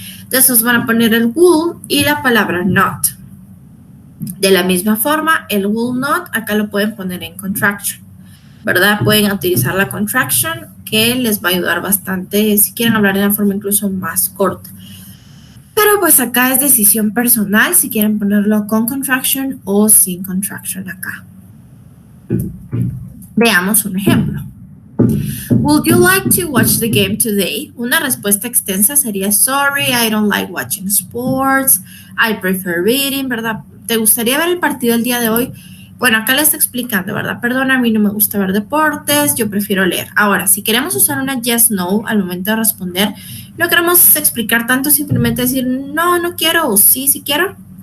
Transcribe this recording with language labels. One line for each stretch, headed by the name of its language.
Spanish: Entonces van a poner el will y la palabra not. De la misma forma, el will not, acá lo pueden poner en contraction, ¿verdad? Pueden utilizar la contraction, que les va a ayudar bastante si quieren hablar de una forma incluso más corta. Pero pues acá es decisión personal si quieren ponerlo con contraction o sin contraction acá. Veamos un ejemplo.
English: Would you like to watch the game today?
Spanish: Una respuesta extensa sería
English: sorry, I don't like watching sports, I prefer reading,
Spanish: ¿verdad? ¿Te gustaría ver el partido el día de hoy? Bueno, acá le está explicando, ¿verdad? Perdón, a mí no me gusta ver deportes, yo prefiero leer. Ahora, si queremos usar una yes, no al momento de responder, no queremos explicar tanto, simplemente decir no, no quiero o sí, sí quiero.